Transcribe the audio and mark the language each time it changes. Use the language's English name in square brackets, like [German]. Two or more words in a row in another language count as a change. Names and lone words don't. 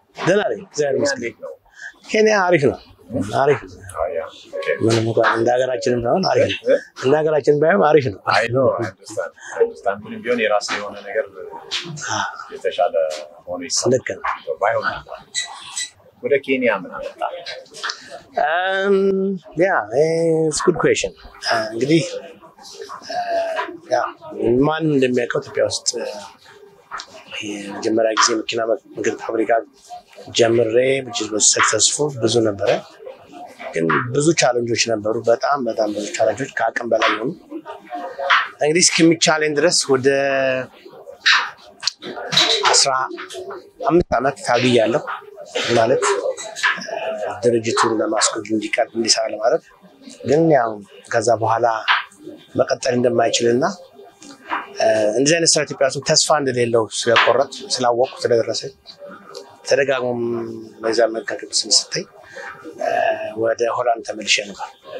[Amharic] ደህና ነኝ እግዚአብሔር ይመስገን ኬንያ አሪፍ ነው አሪፍ ምንም እንኳን እንደ ሀገራችንም ባይሆን አሪፍ ነው እንደ ሀገራችንም ባይሆን አሪፍ ነው [English] I know understand [Amharic] ምንም ቢሆን የራስ የሆነ ነገር የተሻለ ሆኖ ይሰለከን ባይሆን ወደ ኬንያ ምን አመጣ [English] it's good question [Amharic] እንግዲህ ማን እንደሚያውቀው ኢትዮጵያ ውስጥ የመጀመሪያ ጊዜ መኪና ምግብ ፋብሪካ ጀምሬ [English] which was successful [Amharic] ብዙ ነበረ ግን ብዙ ቻሌንጆች ነበሩ በጣም ብዙ ቻሌንጆች ከአቅም በላይ ሆኑ እንግዲህ እስከሚቻለን ድረስ ወደ 15 አመት ታግያለሁ ማለት ድርጅቱን ለማስቆም እንዲሰራ ለማድረግ ግን ያው ከዛ በኋላ መቀጠል እንደማይችልና እንደዚህ አይነት ስራ ኢትዮጵያ ውስጥ ተስፋ እንደሌለው ስለቆረጥ ስላወቁ ስለደረሰ ተደጋግሞ በዛ መካከል ስንስተይ ወደ ሆላንድ ተመልሼ ነበር